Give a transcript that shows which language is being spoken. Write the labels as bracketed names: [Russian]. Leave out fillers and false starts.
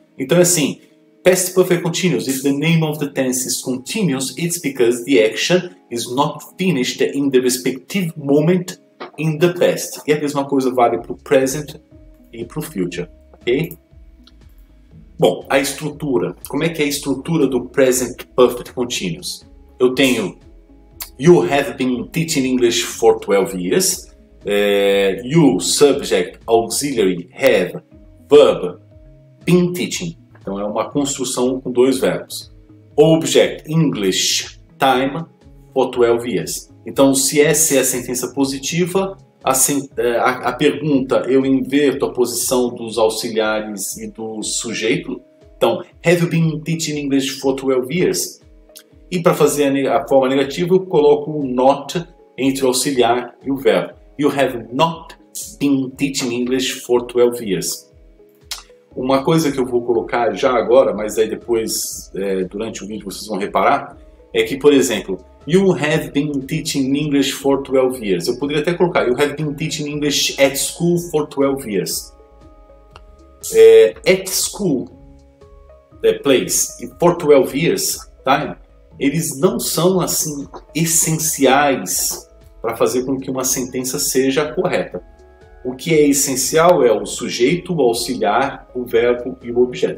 [Portuguese] Então é assim, [English] Past Perfect Continuous, if the name of the tense is continuous, it's because the action is not finished in the respective moment in the past. [Portuguese] E a mesma coisa vale para o Present e para o Future, ok? Bom, a estrutura. Como é que é a estrutura do Present Perfect Continuous? Eu tenho [English] You have been teaching English for 12 years. You, subject, auxiliary, have, verb, been teaching. [Portuguese] Então é uma construção com 2 verbos. [English] Object, English, time, for 12 years. [Portuguese] Então se essa é a sentença positiva, a pergunta, eu inverto a posição dos auxiliares e do sujeito. [English] Então, have you been teaching English for 12 years? [Portuguese] E para fazer a forma negativa, eu coloco o not entre o auxiliar e o verbo. [English] You have not been teaching English for 12 years. [Portuguese] Uma coisa que eu vou colocar já agora, mas aí depois, durante o vídeo, vocês vão reparar, é que, por exemplo, [English] You have been teaching English for 12 years. [Portuguese] Eu poderia até colocar [English] You have been teaching English at school for 12 years. [Portuguese] At school, place, e for 12 years, time, eles não são assim essenciais para fazer com que uma sentença seja correta. O que é essencial é o sujeito, o auxiliar, o verbo e o objeto.